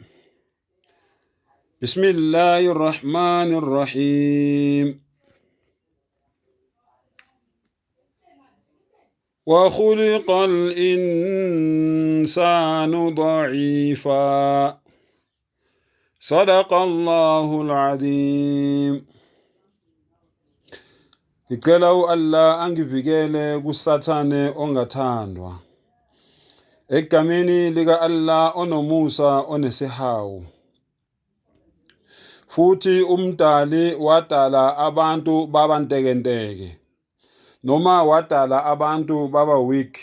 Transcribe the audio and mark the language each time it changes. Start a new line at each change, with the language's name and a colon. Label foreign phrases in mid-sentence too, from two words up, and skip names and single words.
Arabic: بسم الله الرحمن الرحيم. وخلق الإنسان ضعيفا. صدق الله العظيم.
Zulu: Ngicela u-Allah angivikele kusathane ongathandwa. Egameni lika Allah onomusa onesihawu. Futhi umdali wadala abantu babantekenteke noma wadala abantu baba weak.